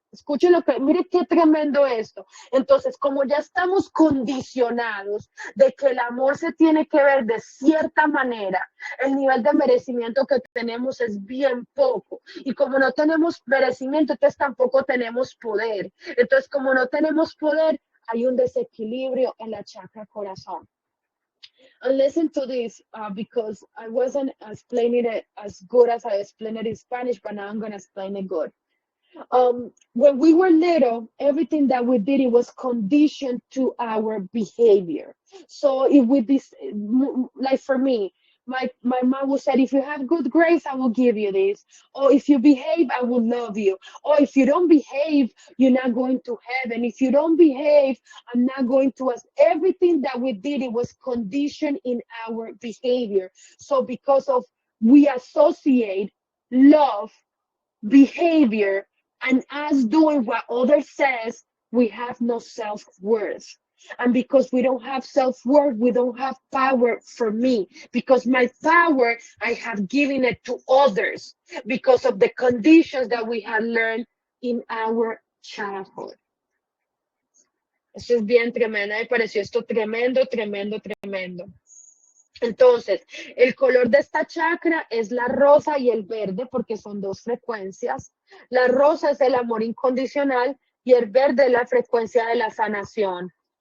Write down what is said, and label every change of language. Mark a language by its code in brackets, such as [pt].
[es] Escuchen lo que, mire qué tremendo esto. Entonces, como ya estamos condicionados de que el amor se tiene que ver de cierta manera, el nivel de merecimiento que tenemos es bien poco. Y como no tenemos merecimiento, entonces tampoco tenemos poder. Entonces, como no tenemos poder, hay un desequilibrio en la chakra corazón. [en] And listen to this, because I wasn't explaining it as good as I explained it in Spanish, but now I'm going to explain it good. When we were little, everything that we did, it was conditioned to our behavior. So if we this, like for me, my mom would say, if you have good grades, I will give you this. Or if you behave, I will love you. Or if you don't behave, you're not going to heaven. If you don't behave, I'm not going to us. Everything that we did, it was conditioned in our behavior. So because of we associate love, behavior, and us doing what others says, we have no self-worth. And because we don't have self-worth, we don't have power for me. Because my power, I have given it to others because of the conditions that we have learned in our childhood. [es] Esto es bien tremendo, me pareció esto tremendo, tremendo, tremendo. Entonces, el color de esta chakra es la rosa y el verde porque son dos frecuencias. La rosa es el amor incondicional y el verde es la frecuencia de la sanación.